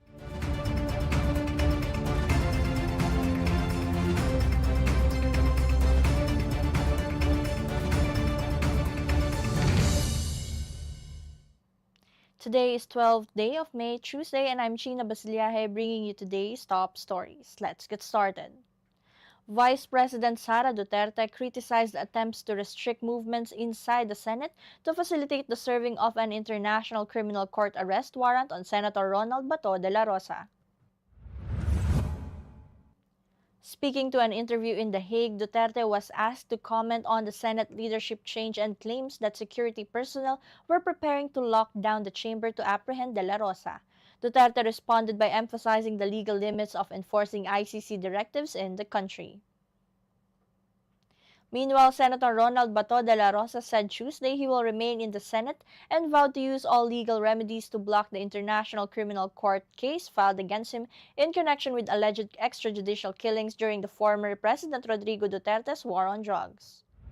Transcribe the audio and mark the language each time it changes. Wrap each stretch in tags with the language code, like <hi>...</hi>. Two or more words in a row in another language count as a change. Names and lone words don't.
<en>Today is 12th day of May, Tuesday, and I'm Chynna Basilaje bringing you today's top stories. Let's get started. Vice President Sara Duterte criticized attempts to restrict movements inside the Senate to facilitate the serving of an International Criminal Court arrest warrant on Senator Ronald Bato de la Rosa. Speaking to an interview in The Hague, Duterte was asked to comment on the Senate leadership change and claims that security personnel were preparing to lock down the chamber to apprehend de la Rosa. Duterte responded by emphasizing the legal limits of enforcing ICC directives in the country. Meanwhile, Senator Ronald Bato de la Rosa said Tuesday he will remain in the Senate and vowed to use all legal remedies to block the International Criminal Court case filed against him in connection with alleged extrajudicial killings during the former President Rodrigo Duterte's war on drugs.</en>